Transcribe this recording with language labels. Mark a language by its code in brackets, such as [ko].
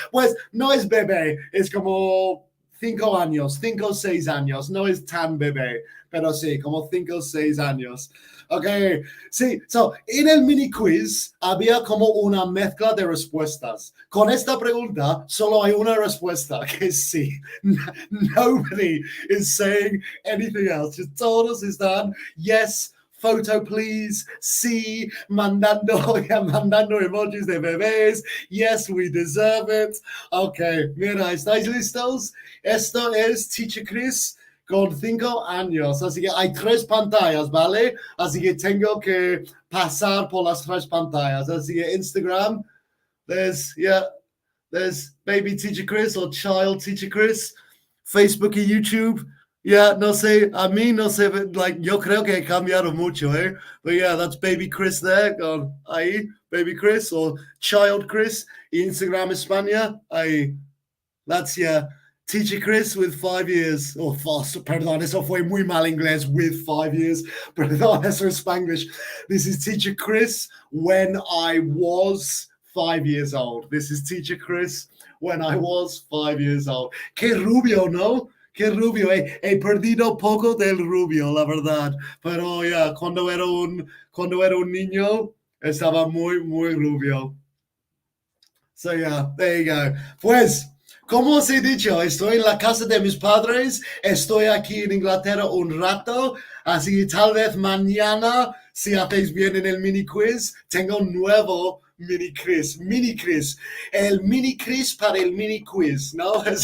[es] Pues no es bebé, es como 5 años, 5 o 6 años, no es tan bebé, pero sí, como 5 o 6 años. Ok, sí, so, en el mini quiz había como una mezcla de respuestas. Con esta pregunta solo hay una respuesta, que sí. [en] Nobody is saying anything else. [es] Todos están, [en] yes, photo please, [es] sí, mandando emojis de bebés, [en] yes, we deserve it. [es] Ok, mira, ¿estáis listos? Esto es Teacher Chris con 5 años, así que hay 3 pantallas, ¿vale? Así que tengo que pasar por las 3 pantallas, así que Instagram, [en] there's baby Teacher Chris [es] or child Teacher Chris, Facebook y YouTube. Yeah, no sé, a mí no sé, like, yo creo que he cambiado mucho, [en] But yeah, that's baby Chris there, [es] con ahí, [en] baby Chris, or child Chris, [es] y Instagram España, ahí. [en] That's, yeah, Teacher Chris with 5 years. [es] Oh, perdón, eso fue muy mal inglés. [en] With 5 years. [es] Perdón, eso es Spanglish. [en] This is Teacher Chris when I was 5 years old. This is Teacher Chris when I was 5 years old. [es] Qué rubio, ¿no? Qué rubio. He perdido poco del rubio, la verdad. Pero ya, cuando era un niño, estaba muy, muy rubio. [en] So yeah, there you go. [es] Pues, como os he dicho, estoy en la casa de mis padres, estoy aquí en Inglaterra un rato, así que tal vez mañana, si hacéis bien en el mini quiz, tengo un nuevo mini quiz, el mini quiz para el mini quiz, ¿no?